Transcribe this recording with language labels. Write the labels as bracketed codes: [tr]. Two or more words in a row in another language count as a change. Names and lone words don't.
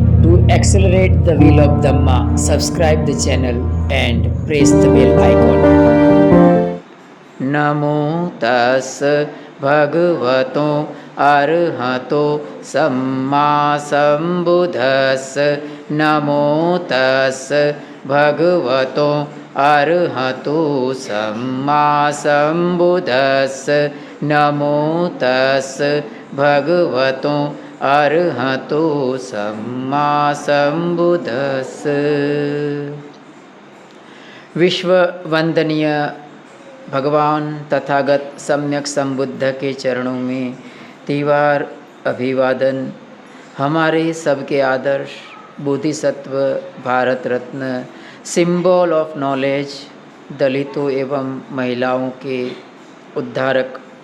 [en] To accelerate the wheel of Dhamma, subscribe the channel and press the bell icon. [pi] Namo tas bhagavato arhato samma sambuddhas. Namo tas bhagavato arhato samma sambuddhas. Namo tas bhagavato अरहतो सम्मा संबुद्धस्। [hi] विश्व वंदनीय भगवान तथागत सम्यक संबुद्ध के चरणों में तीवार अभिवादन। हमारे सबके आदर्श बोधिसत्व, भारत रत्न, [en] symbol of knowledge, [hi] दलितों एवं महिलाओं के उद्धारक,